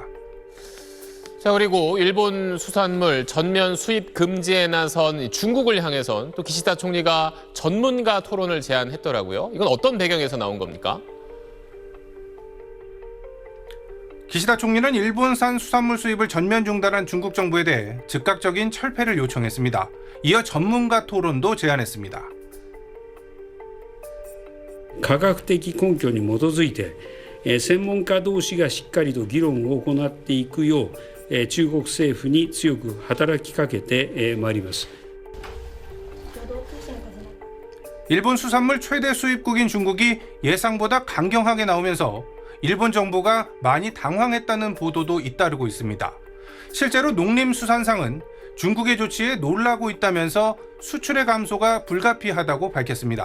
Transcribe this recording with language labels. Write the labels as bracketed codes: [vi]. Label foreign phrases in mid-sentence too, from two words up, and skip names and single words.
[ko] 자, 그리고 일본 수산물 전면 수입 금지에 나선 중국을 향해선 또 기시다 총리가 전문가 토론을 제안했더라고요. 이건 어떤 배경에서 나온 겁니까? 기시다 총리는 일본산 수산물 수입을 전면 중단한 중국 정부에 대해 즉각적인 철폐를 요청했습니다. 이어 전문가 토론도 제안했습니다. [ja] 科学的根拠に基づいて専門家同士がしっかりと議論を行っていくよう中国政府に強く働きかけてまいります。 [ko] 일본 수산물 최대 수입국인 중국이 예상보다 강경하게 나오면서 일본 정부가 많이 당황했다는 보도도 잇따르고 있습니다. 실제로 농림수산상은 중국의 조치에 놀라고 있다면서 수출의 감소가 불가피하다고 밝혔습니다.